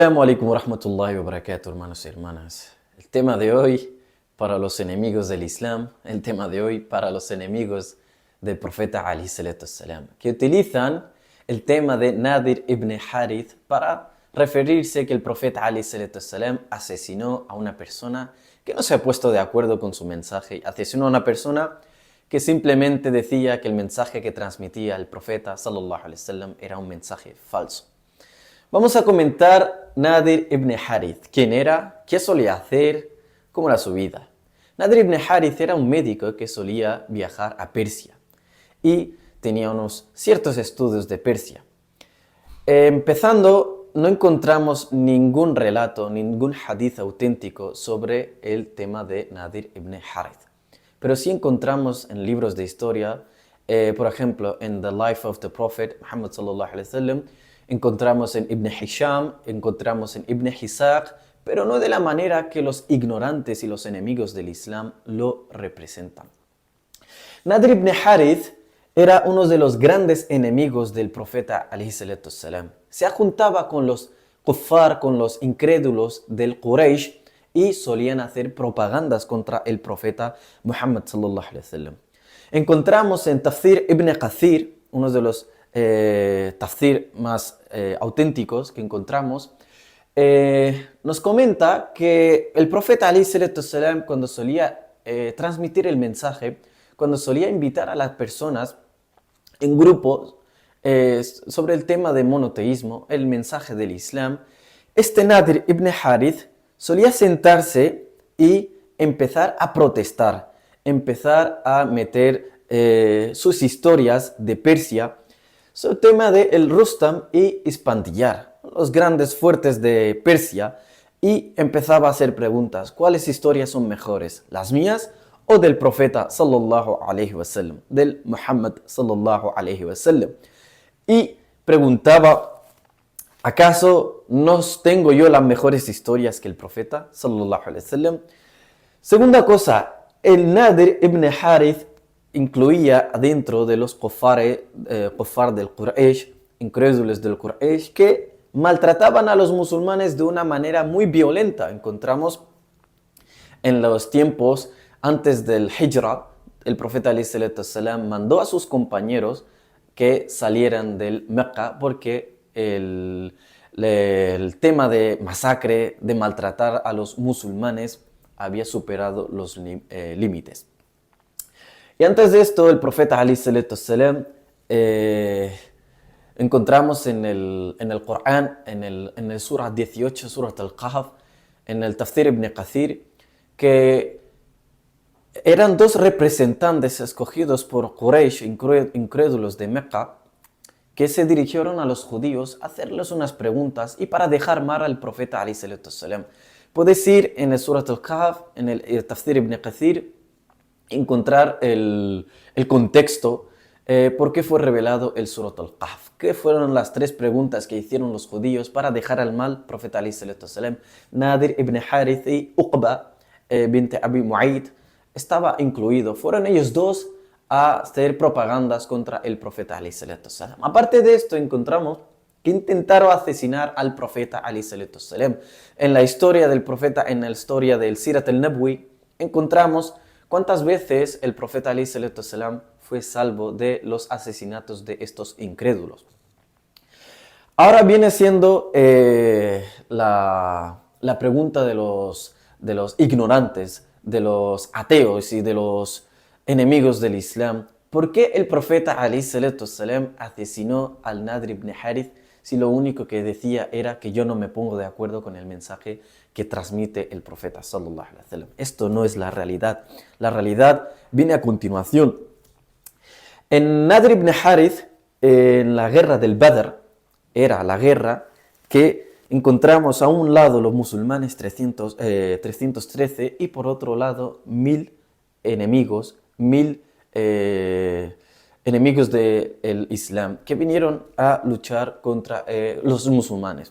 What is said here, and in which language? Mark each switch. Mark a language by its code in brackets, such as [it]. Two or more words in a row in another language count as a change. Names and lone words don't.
[ar] السلام عليكم ورحمة الله وبركاته, [es] hermanos y hermanas. El tema de hoy para los enemigos del Islam, el tema de hoy para los enemigos del profeta [ar] عليه الصلاة والسلام, [es] que utilizan el tema de Nadir ibn Harith para referirse que el profeta [ar] عليه الصلاة والسلام [es] asesinó a una persona que no se ha puesto de acuerdo con su mensaje, asesinó a una persona que simplemente decía que el mensaje que transmitía el profeta [ar] صلى الله عليه وسلم [es] era un mensaje falso. Vamos a comentar Nadir ibn Harith. ¿Quién era? ¿Qué solía hacer? ¿Cómo era su vida? Nadir ibn Harith era un médico que solía viajar a Persia y tenía unos ciertos estudios de Persia. Empezando, no encontramos ningún relato, ningún hadith auténtico sobre el tema de Nadir ibn Harith. Pero sí encontramos en libros de historia, por ejemplo, en The Life of the Prophet Muhammad [ar] صلى الله عليه وسلم, [es] encontramos en Ibn Hisham, encontramos en Ibn Hisaq, pero no de la manera que los ignorantes y los enemigos del Islam lo representan. Nadir ibn Harith era uno de los grandes enemigos del profeta [ar] عليه الصلاة والسلام. [es] Se juntaba con los kuffar, con los incrédulos del Quraysh y solían hacer propagandas contra el profeta Muhammad [ar] صلى الله عليه وسلم. [es] Encontramos en Tafsir ibn Kathir, uno de los tafsir más auténticos que encontramos, nos comenta que el profeta alayhi [ar] الصلاة والسلام, [es] cuando solía transmitir el mensaje, cuando solía invitar a las personas en grupos sobre el tema de monoteísmo, el mensaje del Islam, este Nadir ibn Harith solía sentarse y empezar a protestar, empezar a meter sus historias de Persia sobre el tema de el Rustam y Ispandiyar, los grandes fuertes de Persia, y empezaba a hacer preguntas. ¿Cuáles historias son mejores? ¿Las mías o del profeta [ar] صلى الله عليه وسلم, [es] del Muhammad [ar] صلى الله عليه وسلم? [es] Y preguntaba, ¿acaso no tengo yo las mejores historias que el profeta [ar] صلى الله عليه وسلم? [es] Segunda cosa, el Nadir ibn Harith incluía dentro de los kuffar del Quraysh, incrédulos del Quraysh, que maltrataban a los musulmanes de una manera muy violenta. Encontramos en los tiempos antes del Hijra, el profeta [ar] عليه الصلاة والسلام [es] mandó a sus compañeros que salieran del Mecca porque el tema de masacre, de maltratar a los musulmanes había superado los límites. Y antes de esto, el profeta [ar] عليه الصلاة والسلام, [es] encontramos en el Corán, en el surah 18, surah al-Kahf, en el Tafsir ibn Kathir, que eran dos representantes escogidos por Quraysh, incrédulos de Mecca, que se dirigieron a los judíos a hacerles unas preguntas y para dejar mal al profeta [ar] عليه الصلاة والسلام. [es] Puedes ir en el surah al-Kahf, en el Tafsir ibn Kathir, encontrar el contexto, por qué fue revelado el Surat al-Kahf. ¿Qué fueron las tres preguntas que hicieron los judíos para dejar al mal profeta [ar] عليه الصلاة والسلام? [es] Nadir ibn Harith y Uqba bint Abi Mu'ayt estaba incluido. Fueron ellos dos a hacer propagandas contra el profeta [ar] عليه الصلاة والسلام. [es] Aparte de esto, encontramos que intentaron asesinar al profeta [ar] عليه الصلاة والسلام. [es] En la historia del profeta, en la historia del Sirat al-Nabwi, encontramos cuántas veces el profeta [ar] عليه الصلاة والسلام [es] fue salvo de los asesinatos de estos incrédulos. Ahora viene siendo la pregunta de los ignorantes, de los ateos y de los enemigos del Islam. ¿Por qué el profeta [ar] عليه الصلاة والسلام [es] asesinó al Nadir ibn Harith si lo único que decía era que yo no me pongo de acuerdo con el mensaje que transmite el profeta [ar] صلى الله عليه وسلم? [es] Esto no es la realidad. La realidad viene a continuación. En Nadir ibn Harith, en la guerra del Badr, era la guerra que encontramos a un lado los musulmanes 313 y por otro lado 1000 enemigos, 1000 enemigos del Islam que vinieron a luchar contra los musulmanes.